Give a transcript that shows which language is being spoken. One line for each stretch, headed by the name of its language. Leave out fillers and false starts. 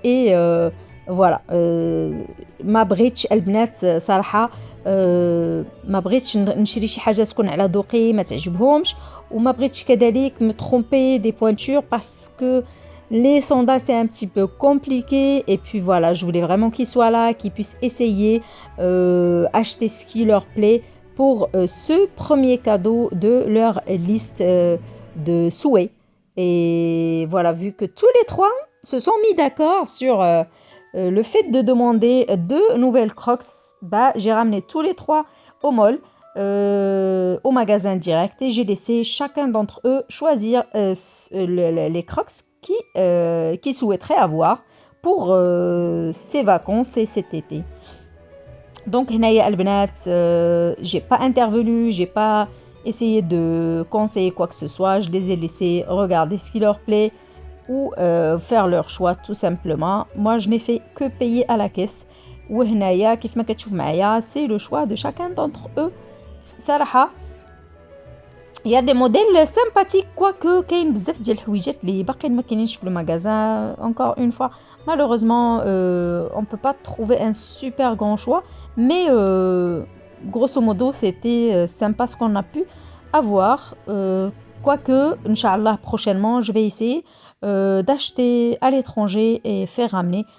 French: Et voilà,
Arabic: ما بغيتش البنات صراحه ما بغيتش نشري شي حاجه تكون على ذوقي ما تعجبهمش وما بغيتش كذلك
French: me tromper des pointures parce que les sondages c'est un petit peu compliqué. Et puis voilà, je voulais vraiment qu'ils soient là, qu'ils puissent essayer, acheter ce qui leur plaît pour ce premier cadeau de leur liste de souhaits. Et voilà, vu que tous les trois se sont mis d'accord sur le fait de demander de nouvelles Crocs, bah, j'ai ramené tous les trois au mall, au magasin direct, et j'ai laissé chacun d'entre eux choisir les Crocs qu'ils souhaiteraient avoir pour ces vacances et cet été. Donc,
Arabic: هنايا البنات,
French: j'ai pas intervenu, j'ai pas essayé de conseiller quoi que ce soit. Je les ai laissés regarder ce qui leur plaît ou faire leur choix tout simplement. Moi, je n'ai fait que payer à la caisse.
Arabic: وهنايا كيف ما كتشوف معايا,
French: c'est le choix de chacun d'entre eux.
Arabic: صراحة
French: il y a des modèles sympathiques, quoique
Arabic: كاين بزاف ديال الحويجات اللي باقيين ما كاينينش في
French: magasin. Encore une fois, malheureusement, on peut pas trouver un super grand choix, mais grosso modo, c'était sympa ce qu'on a pu avoir. Quoique, Inch'Allah, prochainement, je vais essayer d'acheter à l'étranger et faire ramener.